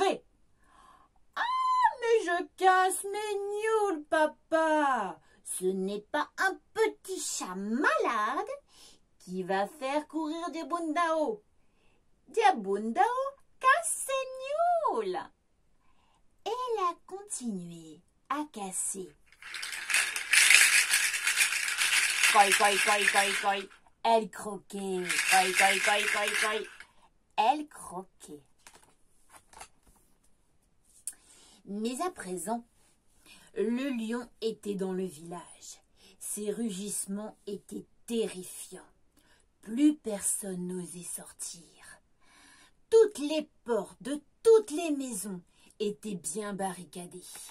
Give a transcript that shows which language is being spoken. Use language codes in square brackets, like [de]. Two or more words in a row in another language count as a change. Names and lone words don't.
[fr] »« Ah, mais je casse mes gnôles, papa. Ce n'est pas un petit chat malade qui va faire courir Diaboune Dao. Diaboune Dao casse ses gnôles. » Et elle a continué à casser. Coi, coi, coi, coi, coi. Elle croquait. Coi, coi, coi, coi, coi. Elle croquait. Mais à présent, le lion était dans le village. Ses rugissements étaient terrifiants. Plus personne n'osait sortir. Toutes les portes de toutes les maisons étaient bien barricadées.